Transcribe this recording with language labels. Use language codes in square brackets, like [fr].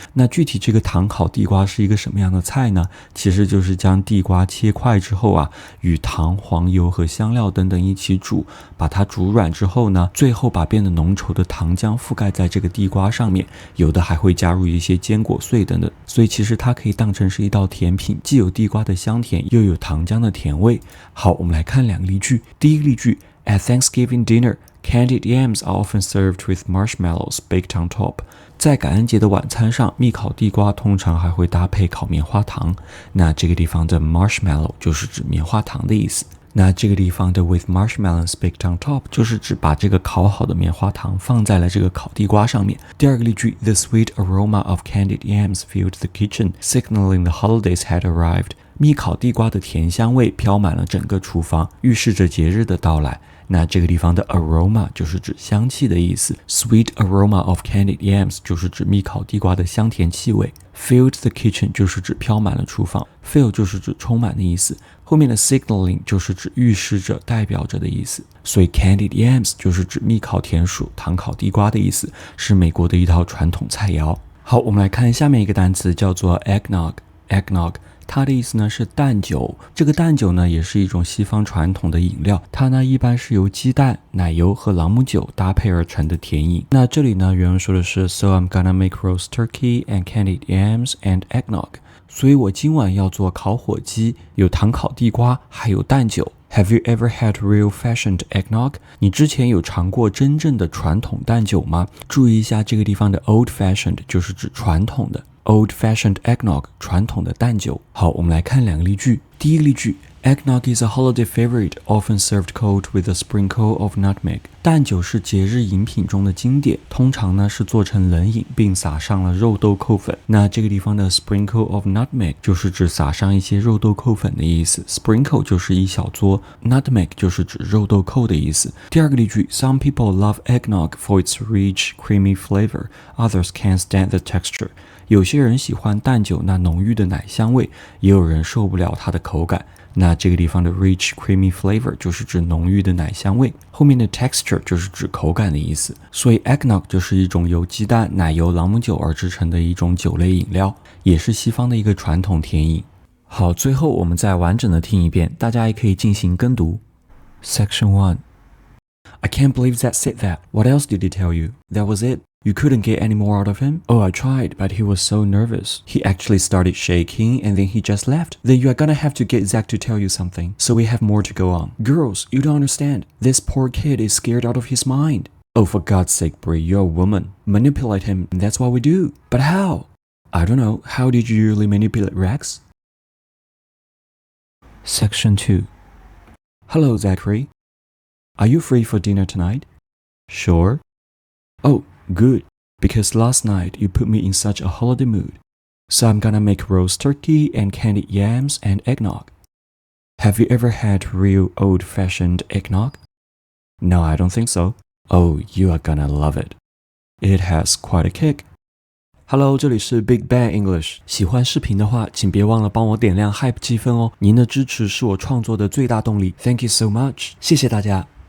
[zh] 那具体这个糖烤地瓜是一个什么样的菜呢？其实就是将地瓜切块之后啊，与糖、黄油和香料等等一起煮，把它煮软之后呢，最后把变得浓稠的糖浆覆盖在这个地瓜上面，有的还会加入一些坚果碎等等。所以其实它可以当成是一道甜品，既有地瓜的香甜，又有糖浆的甜味。好，我们来看两个例句。第一个例句 [en] At Thanksgiving dinner, candied yams are often served with marshmallows baked on top. [zh] 在感恩节的晚餐上，蜜烤地瓜通常还会搭配烤棉花糖。那这个地方的 marshmallow 就是指棉花糖的意思。那这个地方的 [en] with marshmallows baked on top [zh] 就是指把这个烤好的棉花糖放在了这个烤地瓜上面。第二个例句 [en] The sweet aroma of candied yams filled the kitchen, signaling the holidays had arrived. [zh] 蜜烤地瓜的甜香味飘满了整个厨房，预示着节日的到来。那这个地方的 aroma 就是指香气的意思， [en] sweet aroma of candied yams [zh] 就是指蜜烤地瓜的香甜气味， [en] filled the kitchen [zh] 就是指飘满了厨房， fill 就是指充满的意思，后面的 signaling 就是指预示着代表着的意思，所以 candied yams 就是指蜜烤甜薯糖烤地瓜的意思，是美国的一道传统菜肴。好，我们来看下面一个单词叫做 eggnog。它的意思呢是蛋酒，这个蛋酒呢也是一种西方传统的饮料，它呢一般是由鸡蛋、奶油和朗姆酒搭配而成的甜饮。那这里呢原文说的是 [en] So I'm gonna make roast turkey and candied yams and eggnog， [zh] 所以我今晚要做烤火鸡，有糖烤地瓜还有蛋酒。 [en] Have you ever had real-fashioned eggnog？ [zh] 你之前有尝过真正的传统蛋酒吗？注意一下这个地方的 old-fashioned 就是指传统的， [en] old-fashioned eggnog [zh] 传统的蛋酒。好，我们来看两个例句。第一个例句 [en] Eggnog is a holiday favorite, often served cold with a sprinkle of nutmeg. [zh] 蛋酒是节日饮品中的经典，通常呢是做成冷饮，并撒上了肉豆蔻粉。那这个地方的 [en] sprinkle of nutmeg [zh] 就是指撒上一些肉豆蔻粉的意思， sprinkle 就是一小撮， nutmeg 就是指肉豆蔻的意思。第二个例句 [en] Some people love eggnog for its rich, creamy flavor. Others can't stand the texture. [zh] 有些人喜欢蛋酒那浓郁的奶香味，也有人受不了它的口感。那这个地方的 [en] rich creamy flavor [zh] 就是指浓郁的奶香味，后面的 texture 就是指口感的意思。所以 eggnog 就是一种由鸡蛋、奶油、朗姆酒而制成的一种酒类饮料，也是西方的一个传统甜饮。好，最后我们再完整的听一遍，大家也可以进行跟读。 [en] Section 1 I can't believe Zach said that. What else did he tell you? That was it. You couldn't get any more out of him? Oh, I tried, but he was so nervous. He actually started shaking and then he just left. Then you are gonna have to get Zach to tell you something, so we have more to go on. Girls, you don't understand. This poor kid is scared out of his mind. Oh, for God's sake, Brie, you're a woman. Manipulate him, that's what we do. But how? I don't know. How did you usually manipulate Rex? Section 2 Hello, Zachary. Are you free for dinner tonight? Sure. Oh, good, because last night you put me in such a holiday mood. So I'm gonna make roast turkey and candied yams and eggnog. Have you ever had real old-fashioned eggnog? No, I don't think so. Oh, you are gonna love it. It has quite a kick. Hello， [zh] 这里是 Big Bang English。喜欢视频的话，请别忘了帮我点亮 Hype 积分哦。您的支持是我创作的最大动力。 [en] Thank you so much， [zh] 谢谢大家。